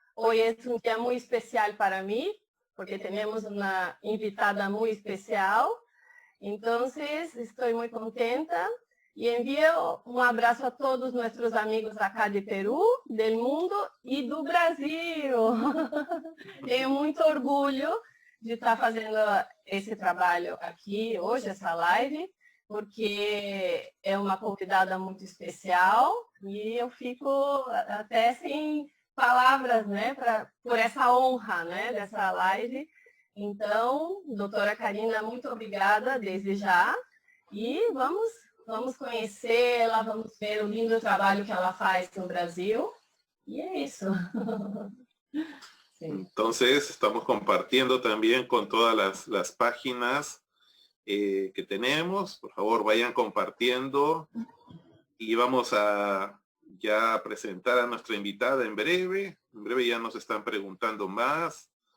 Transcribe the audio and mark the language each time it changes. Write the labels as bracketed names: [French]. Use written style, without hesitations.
[Spanish] Hoy es un día muy especial para mí porque tenemos una invitada muy especial. Entonces, estoy muy contenta y envío un abrazo a todos nuestros amigos acá de Perú, del mundo y do Brasil. [Portuguese] Tenho muito orgulho de estar fazendo esse trabalho aqui hoje, essa live, porque é uma convidada muito especial e eu fico até sem palavras, né, por essa honra, né, dessa live. Então, doutora Karina, muito obrigada desde já e vamos conhecê-la, vamos ver o lindo trabalho que ela faz no Brasil [Spanish] y eso. Sí. Entonces, estamos compartiendo también con todas las páginas que tenemos. Por favor, vayan compartiendo y vamos a ya presentar a nuestra invitada en breve. En breve ya nos están preguntando más.